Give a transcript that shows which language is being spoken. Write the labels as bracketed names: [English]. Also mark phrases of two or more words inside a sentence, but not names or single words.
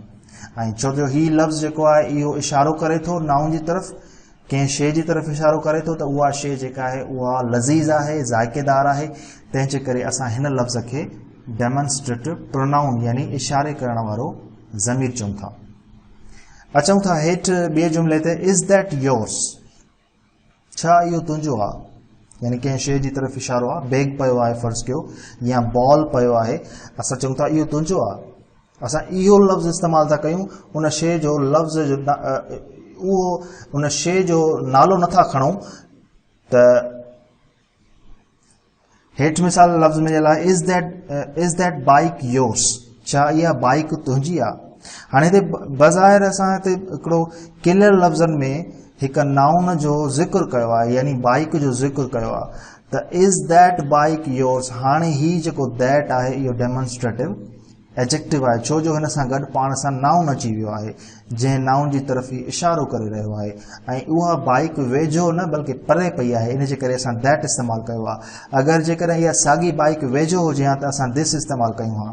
[Sindhi] ऐं छो जो ही लफ़्ज़ जेको आहे इहो इशारो करे थो नाउन जी तरफ़, कंहिं शइ जी तरफ़ इशारो करे थो, त उहा शइ जेका आहे उहा लज़ीज़ आहे, ज़ाइक़ेदार आहे। तंहिंजे करे असां हिन लफ़्ज़ खे [English] demonstrative pronoun [Sindhi] यानी इशारे करण वारो ज़मीर चऊं था। अचूं था हेठि ॿिए जुमिले ते, [English] is that yours, [Sindhi] छा इहो तुंहिंजो आहे, यानी कंहिं शइ जी तरफ़ इशारो आहे। बैग पियो आहे फ़र्ज़ु कयो, या बॉल पियो आहे, असां चऊं था इहो तुंहिंजो आहे। असां इहो लफ़्ज़ इस्तेमालु था कयूं, उन शइ जो लफ़्ज़ जो उन शइ जो नालो नथा खणूं। त हेठि मिसाल लफ़्ज़ में लाइ, [English] is that bike yours, [Sindhi] छा इहा बाइक तुंहिंजी आहे। हाणे हिते बज़ाहिर असां हिते हिकिड़ो किलियर लफ़्ज़नि में हिकु नाउन जो ज़िक्र कयो आहे, यानी बाइक जो ज़िक्र कयो आहे। [English] त is that bike yours, [Sindhi] हाणे ही जेको दैट आहे इहो [English] demonstrative adjective [Sindhi] आहे, छो जो हिन सां गॾु पाण सां नाउन अची वियो आहे, जंहिं नाउन जी तरफ़ ही इशारो करे रहियो आहे, ऐं उहा बाइक वेझो न बल्कि परे पई आहे। इन जे करे असां दैट इस्तेमालु कयो आहे। अगरि जेकॾहिं इहा साॻी बाइक वेझो हुजे हा त असां दिस इस्तेमालु कयूं हा।